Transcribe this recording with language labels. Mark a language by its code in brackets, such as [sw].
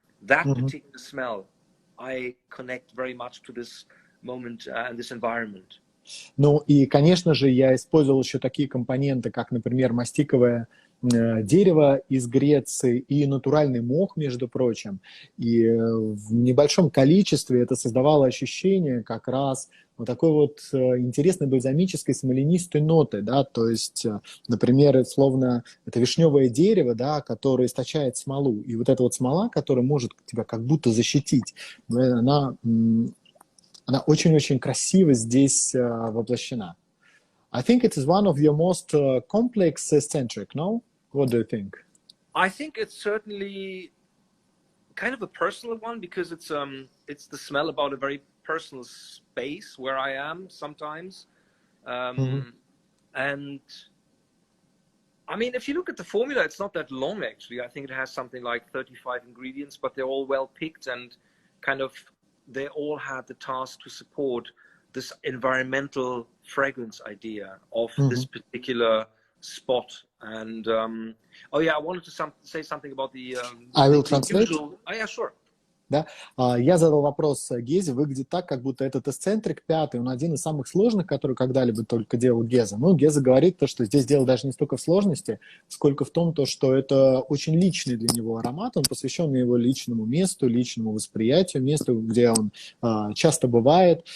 [en] That particular smell, I connect very much to this moment and this environment. [ru] Ну и, конечно же, я использовал еще такие компоненты, как, например, мастиковое дерево из Греции и натуральный мох, между прочим. И в небольшом количестве это создавало ощущение как раз вот такой вот интересной бальзамической смоленистой ноты, да, то есть, например, словно это вишневое дерево, да, которое источает смолу, и вот эта вот смола, которая может тебя как будто защитить, она очень-очень красиво здесь воплощена. [en] I think it is one of your most complex Escentric, no? What do you think? I think it's certainly kind of a personal one, because it's the smell about a very personal space where I am sometimes. And I mean, if you look at the formula, it's not that long actually. I think it has something like 35 ingredients, but they're all well picked, and kind of they all had the task to support this environmental fragrance idea of this particular spot. And oh yeah, I wanted to say something about the I will translate. Oh yeah, sure. [ru] Да? Я задал вопрос Гезе, выглядит так, как будто этот Escentric 5, он один из самых сложных, который когда-либо только делал Геза. Ну, Геза говорит, что здесь дело даже не столько в сложности, сколько в том, что это очень личный для него аромат, он посвящен его личному месту, личному восприятию, месту, где он часто бывает.